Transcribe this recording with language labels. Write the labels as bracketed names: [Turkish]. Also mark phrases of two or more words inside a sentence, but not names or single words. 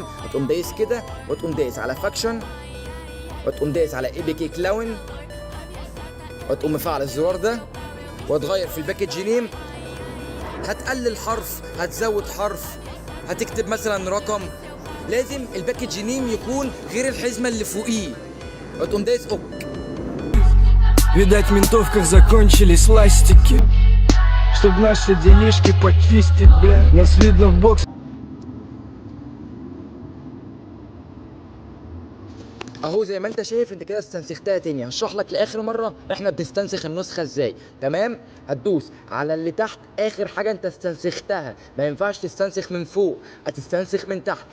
[Arabic] هتقوم دايس كده وتقوم دايس على فاكشن وتقوم دايس على [English] APK clone [Arabic] وتقوم مفعل الزرار ده وتغير في [English] package name. [Arabic] هتقلل حرف، هتزود حرف، هتكتب مثلا رقم. لازم [English] package name [Arabic] يكون غير الحزمه اللي فوقيه وتقوم دايس اوك. [Russian] Видать, в ментовках закончились ластики, чтоб наши делишки почистить, бля. Нас видно в бокс. [Arabic] اهو زي ما انت شايف انت كده استنسختها تاني. هشرح لك لاخر مره احنا بنستنسخ النسخه ازاي. تمام؟ هتدوس على اللي تحت اخر حاجه انت استنسختها. ما ينفعش تستنسخ من فوق، هتستنسخ من تحت.